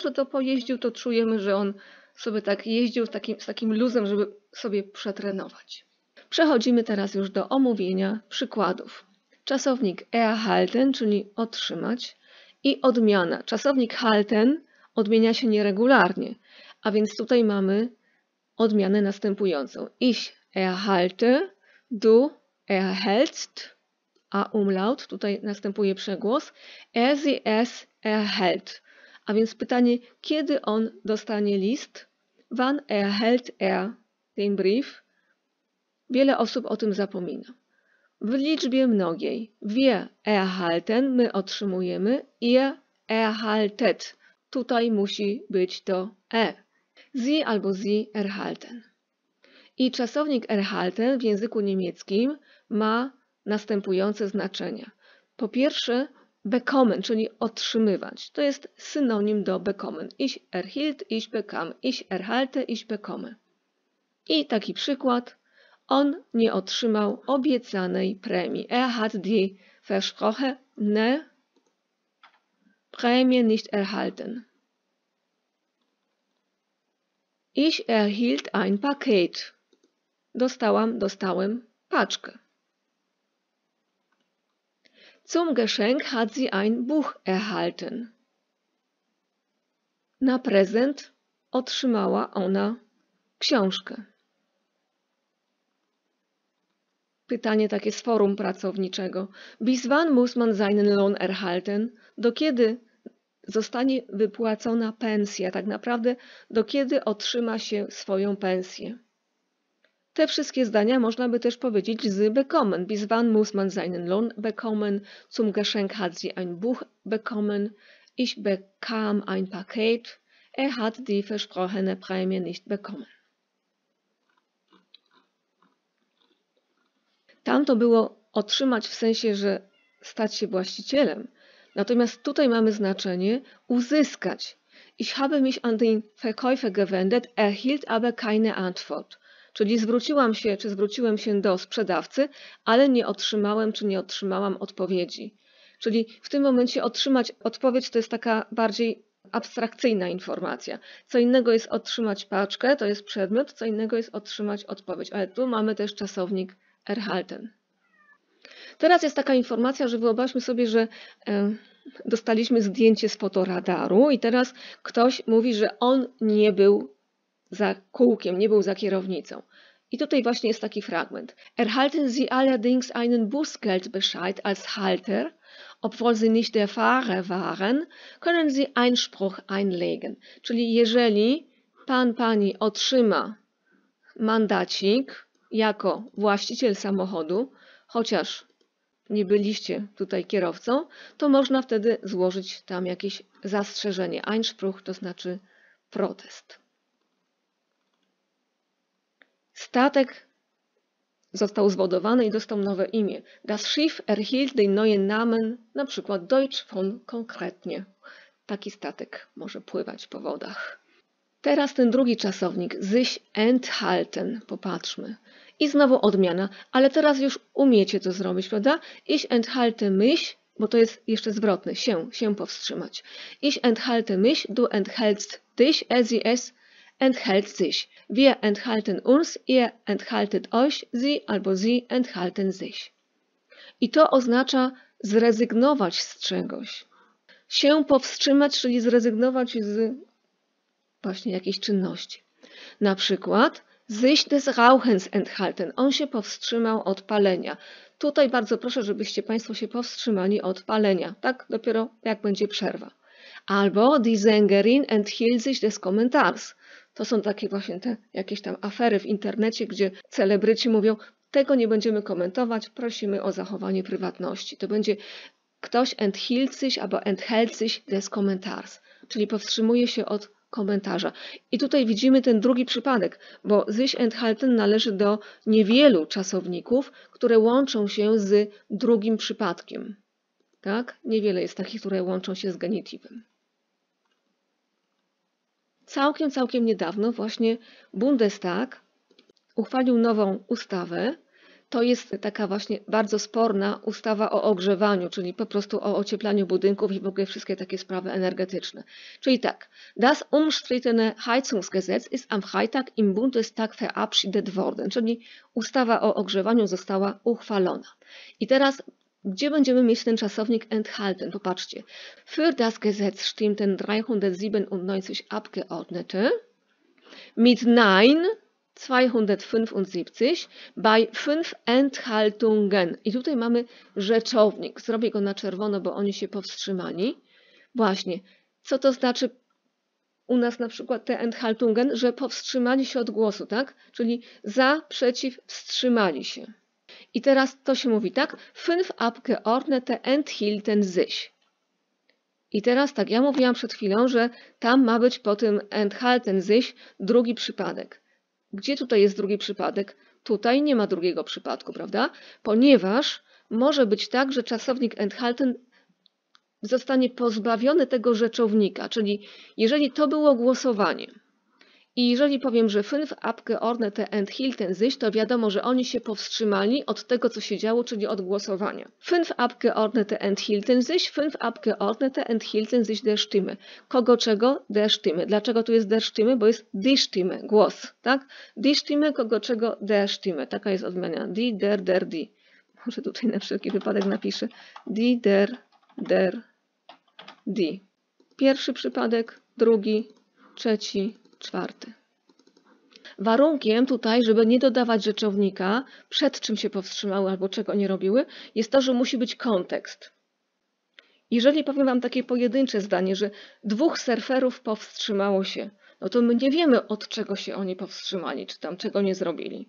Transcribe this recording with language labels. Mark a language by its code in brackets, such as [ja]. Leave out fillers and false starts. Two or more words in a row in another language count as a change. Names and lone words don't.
[pl] Że to pojeździł, to czujemy, że on sobie tak jeździł z takim luzem, żeby sobie przetrenować. Przechodzimy teraz już do omówienia przykładów. Czasownik erhalten, czyli otrzymać, i odmiana. Czasownik halten odmienia się nieregularnie, a więc tutaj mamy odmianę następującą. [de] Ich erhalte, du erhältst, [pl] a umlaut, tutaj następuje przegłos, [de] sie es erhält. [pl] A więc pytanie, kiedy on dostanie list? [de] Wann erhält er den Brief? [pl] Wiele osób o tym zapomina. W liczbie mnogiej. [de] Wir erhalten, [pl] my otrzymujemy, [de] ihr erhaltet. [pl] Tutaj musi być to e. [de] Sie albo sie erhalten. [pl] I czasownik erhalten w języku niemieckim ma następujące znaczenia. Po pierwsze bekommen, czyli otrzymywać. To jest synonim do bekommen. [de] Ich erhielt, ich bekam, ich erhalte, ich bekomme. [pl] I taki przykład. On nie otrzymał obiecanej premii. [de] Er hat die versprochene Prämie nicht erhalten. Ich erhielt ein Paket. [pl] Dostałem paczkę. [de] Zum Geschenk hat sie ein Buch erhalten. [pl] Na prezent otrzymała ona książkę. Pytanie takie z forum pracowniczego. [de] Bis wann muss man seinen Lohn erhalten? [pl] Do kiedy zostanie wypłacona pensja? Tak naprawdę do kiedy otrzyma się swoją pensję? Te wszystkie zdania można by też powiedzieć z bekommen. [de] Bis wann muss man seinen Lohn bekommen? Zum Geschenk hat sie ein Buch bekommen. Ich bekam ein Paket. Er hat die versprochene Prämie nicht bekommen. [pl] Tam to było otrzymać w sensie, że stać się właścicielem. Natomiast tutaj mamy znaczenie uzyskać. [de] Ich habe mich an den Verkäufer gewendet, erhielt aber keine Antwort. [pl] Czyli zwróciłem się do sprzedawcy, ale nie otrzymałem czy nie otrzymałam odpowiedzi. Czyli w tym momencie otrzymać odpowiedź to jest taka bardziej abstrakcyjna informacja. Co innego jest otrzymać paczkę, to jest przedmiot, co innego jest otrzymać odpowiedź. Ale tu mamy też czasownik erhalten. Teraz jest taka informacja, że wyobraźmy sobie, że dostaliśmy zdjęcie z fotoradaru i teraz ktoś mówi, że on nie był za kółkiem, nie był za kierownicą. I tutaj właśnie jest taki fragment. [de] Erhalten Sie allerdings einen Bußgeldbescheid als Halter, obwohl Sie nicht der Fahrer waren, können Sie Einspruch einlegen. [pl] Czyli jeżeli pani otrzyma mandacik jako właściciel samochodu, chociaż nie byliście tutaj kierowcą, to można wtedy złożyć tam jakieś zastrzeżenie. Einspruch to znaczy protest. Statek został zwodowany i dostał nowe imię. [de] Das Schiff erhielt den neuen Namen, [pl] na przykład [de] Deutsch von [pl] konkretnie. Taki statek może pływać po wodach. Teraz ten drugi czasownik, [de] sich enthalten, [pl] popatrzmy. I znowu odmiana, ale teraz już umiecie to zrobić, prawda? [de] Ich enthalte mich, [pl] bo to jest jeszcze zwrotne, się powstrzymać. [de] Ich enthalte mich, du enthältst dich, sie es enthält sich. Wir enthalten uns, ihr enthaltet euch, sie albo sie enthalten sich. [pl] I to oznacza zrezygnować z czegoś. Się powstrzymać, czyli zrezygnować z właśnie jakiejś czynności. Na przykład [de] sich des Rauchens enthalten. [pl] On się powstrzymał od palenia. Tutaj bardzo proszę, żebyście Państwo się powstrzymali od palenia. Tak dopiero jak będzie przerwa. [de] Albo die Sängerin enthielt sich des Kommentars. [pl] To są takie właśnie te jakieś tam afery w internecie, gdzie celebryci mówią, tego nie będziemy komentować, prosimy o zachowanie prywatności. To będzie ktoś [de] enthielt sich albo enthält sich des Kommentars, [pl] czyli powstrzymuje się od komentarza. I tutaj widzimy ten drugi przypadek, bo [de] sich enthalten [pl] należy do niewielu czasowników, które łączą się z drugim przypadkiem. Tak? Niewiele jest takich, które łączą się z genitywem. Całkiem niedawno właśnie Bundestag uchwalił nową ustawę. To jest taka właśnie bardzo sporna ustawa o ogrzewaniu, czyli po prostu o ocieplaniu budynków i w ogóle wszystkie takie sprawy energetyczne. Czyli tak, [de] das umstrittene Heizungsgesetz ist am Freitag im Bundestag verabschiedet worden, [pl] czyli ustawa o ogrzewaniu została uchwalona. I teraz gdzie będziemy mieć ten czasownik enthalten? Popatrzcie. [de] Für das Gesetz stimmten 397 Abgeordnete, mit Nein 275, bei 5 Enthaltungen. [pl] I tutaj mamy rzeczownik. Zrobię go na czerwono, bo oni się powstrzymali. Właśnie. Co to znaczy u nas na przykład te Enthaltungen? Że powstrzymali się od głosu, tak? Czyli za, przeciw, wstrzymali się. I teraz to się mówi tak, [de] 5 Abgeordnete enthielten sich. [pl] I teraz tak, ja mówiłam przed chwilą, że tam ma być po tym [de] enthalten sich [pl] drugi przypadek. Gdzie tutaj jest drugi przypadek? Tutaj nie ma drugiego przypadku, prawda? Ponieważ może być tak, że czasownik enthalten zostanie pozbawiony tego rzeczownika, czyli jeżeli to było głosowanie, i jeżeli powiem, że [de] 5 Abgeordnete enthielten sich, [pl] to wiadomo, że oni się powstrzymali od tego, co się działo, czyli od głosowania. [de] 5 Abgeordnete enthielten sich, 5 Abgeordnete enthielten sich der Stimme. [pl] Kogo czego? [de] Der Stimme. [pl] Dlaczego tu jest [de] der Stimme? [pl] Bo jest [de] die Stimme, [pl] głos, tak? [de] Die Stimme, [pl] kogo czego? [de] Der Stimme. [pl] Taka jest odmiana. [de] Die, der, die. [pl] Może tutaj na wszelki wypadek napiszę. [de] Die, der, die. [pl] Pierwszy przypadek, drugi, trzeci, czwarty. Warunkiem tutaj, żeby nie dodawać rzeczownika, przed czym się powstrzymały albo czego nie robiły, jest to, że musi być kontekst. Jeżeli powiem Wam takie pojedyncze zdanie, że 2 surferów powstrzymało się, no to my nie wiemy, od czego się oni powstrzymali, czy tam czego nie zrobili.